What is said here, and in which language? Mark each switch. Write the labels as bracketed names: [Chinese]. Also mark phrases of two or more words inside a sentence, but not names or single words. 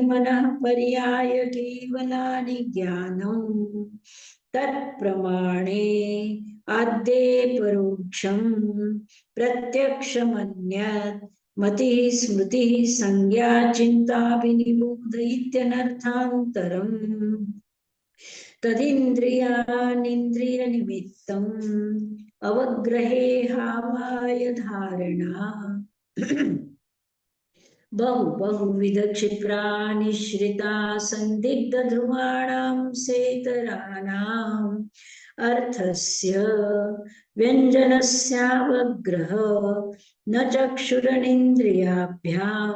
[Sanskrit] મનઃ પર્યાય કેવલાનિ જ્ઞાનમ તત્પ્રમાણે આદ્યે પરોક્ષમ પ્રત્યક્ષમન્યત મતિ સ્મૃતિ સંજ્ઞા ચિંતાભિનિબોધ ઇત્યનર્થાંતરમ તદિન્દ્રિયાનિન્દ્રિય નિમિત્તમ અવગ્રહે હાવાય ધારણા बहुविध क्षिप्रा निश्रिता संदिग्ध ध्रुवाणां सेतराणाम् अर्थस्य व्यञ्जनस्यावग्रह न चक्षुरनिन्द्रियाभ्यां